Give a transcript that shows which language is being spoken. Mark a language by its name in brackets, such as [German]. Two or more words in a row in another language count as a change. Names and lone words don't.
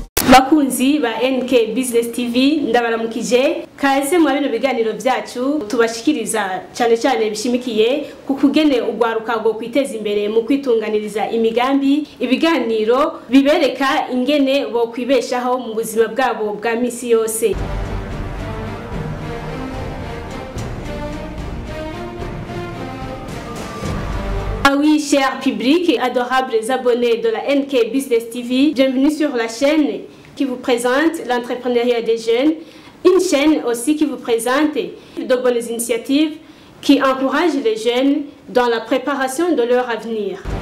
[Rundi] bakunzi ba NK Business TV ndabaramukije kaze mu bino biganiro byacu tubashikiriza cyane cyane bishimikiye ku kugene ugwaruka go kwiteza imbere mu kwitunganiriza imigambi ibiganiro bibereka ingene bo kwibeshaho mu buzima bwabo bwa misi yose. [French] Ah oui, cher public et adorables abonnés de la NK Business TV, bienvenue sur la chaîne qui vous présente l'entrepreneuriat des jeunes, une chaîne aussi qui vous présente de bonnes initiatives qui encouragent les jeunes dans la préparation de leur avenir.